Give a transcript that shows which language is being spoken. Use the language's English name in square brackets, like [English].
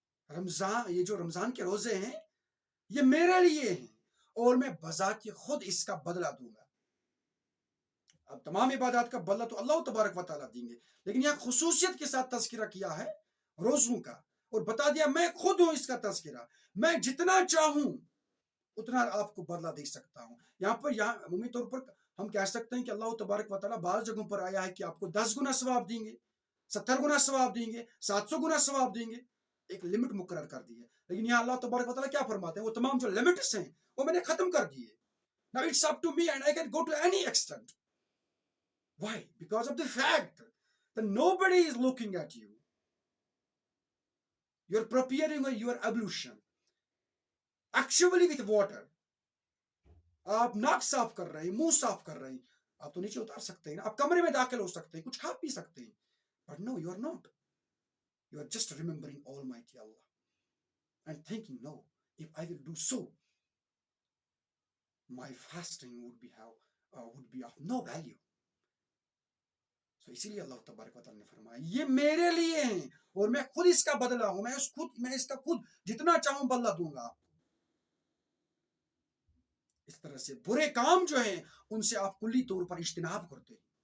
[Urdu] رمضان، یہ جو رمضان کے روزے ہیں یہ میرے لیے ہیں اور میں بذات خود اس کا بدلہ دوں گا۔ اب تمام عبادات کا بدلہ تو اللہ تبارک و تعالیٰ دیں گے، لیکن یہ خصوصیت کے ساتھ تذکرہ کیا ہے روزوں کا، اور بتا دیا میں خود ہوں اس کا تذکرہ، میں جتنا چاہوں اتنا آپ کو بدلہ دے سکتا ہوں۔ یہاں عمومی طور پر ہم کہہ سکتے ہیں کہ اللہ تبارک و تعالیٰ بعض جگہوں پر آیا ہے کہ آپ کو 10 گنا ثواب دیں گے، 70 گنا ثواب دیں گے، 700 گنا ثواب دیں گے، ایک لمٹ مقرر کر دی ہے. لیکن یہاں اللہ تبارک و تعالیٰ کیا فرماتے ہیں؟ وہ تمام جو لمٹس ہیں وہ میں نے ختم کر دیے. [English] Now it's up to me and I can go to any extent. Why? Because of the fact that nobody is looking at you. You're preparing your ablution. Actually with water. [Urdu] آپ ناک صاف کر رہے ہیں، منہ صاف کر رہے ہیں، آپ تو نیچے اتار سکتے ہیں، آپ کمرے میں داخل ہو سکتے ہیں، کچھ کھا پی سکتے ہیں. [English] But no, you are not. You are just remembering Almighty Allah and thinking, no, if I will do so, my fasting would be of no value. [Urdu] So اسی لیے اللہ تبارک و تعالیٰ نے فرمایا یہ میرے لیے ہیں اور میں خود اس کا بدلہ ہوں، میں اس کا خود جتنا چاہوں بدلہ دوں گا. اس طرح سے برے کام جو ہیں ان سے آپ کلی طور پر اجتناب کرتے ہیں.